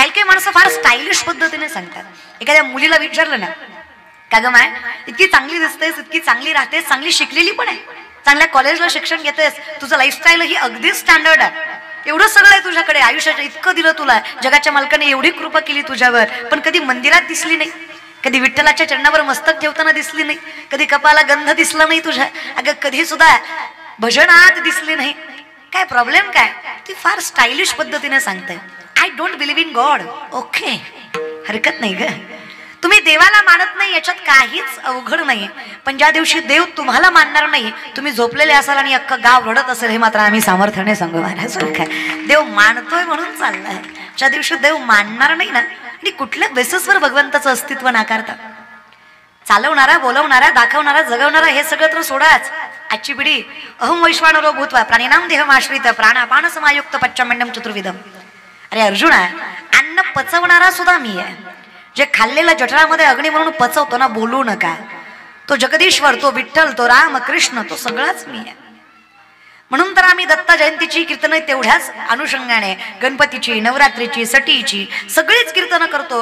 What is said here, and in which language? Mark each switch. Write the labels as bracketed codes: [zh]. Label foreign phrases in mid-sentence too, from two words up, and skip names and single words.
[mr] माणसं फार स्टायलिश पद्धतीने सांगतात. एखाद्या मुलीला विचारलं ना, का ग माय इतकी चांगली दिसतेस, इतकी चांगली राहतेस, चांगली शिकलेली पण आहे, चांगल्या कॉलेजला शिक्षण घेतेस, तुझं लाईफस्टाईल ही अगदी स्टँडर्ड आहे, एवढं सगळं आहे तुझ्याकडे, आयुष्याचं इतकं दिलं तुला, जगाच्या मालकाने एवढी कृपा केली तुझ्यावर, पण कधी मंदिरात दिसली नाही, कधी विठ्ठलाच्या चरणावर मस्तक ठेवताना दिसली नाही, कधी कपाला गंध दिसला नाही तुझ्या, अगं कधी सुद्धा भजनात दिसली नाही. काय प्रॉब्लेम काय? ती फार स्टायलिश पद्धतीने सांगते. [en] I don't believe in God. [mr] ओके, हरकत नाही ग, तुम्ही देवाला मानत नाही याच्यात काहीच अवघड नाही, पण ज्या दिवशी देव तुम्हाला मानणार नाही, तुम्ही झोपलेले असाल आणि अख्खं गाव रडत असेल, हे मात्र आम्ही सामर्थ्याने सांगू महाराज. काय देव मानतोय म्हणून चाललाय, ज्या दिवशी देव मानणार नाही ना, आणि कुठल्या बेसिसवर भगवंताचं अस्तित्व नाकारता? चालवणारा, बोलवणारा, दाखवणारा, जगवणारा हे सगळं तर सोडाच. [sa] आजची पिढी अहम वैश्वानरो भूत्वा प्राणिनाम देहमाश्रित प्राणापान समायुक्त पच्चमंडम चतुर्विधम. [mr] अरे अर्जुना, अन्न पचवणारा सुद्धा मी आहे, जे खाल्लेलं जठरामध्ये अग्नी म्हणून पचवतो ना, बोलू नका, तो जगदीश्वर, तो विठ्ठल, तो राम कृष्ण, तो सगळाच मी आहे. म्हणून तर आम्ही दत्त जयंतीची कीर्तन तेवढ्याच अनुषंगाने, गणपतीची, नवरात्रीची, सटीची सगळीच कीर्तन करतो.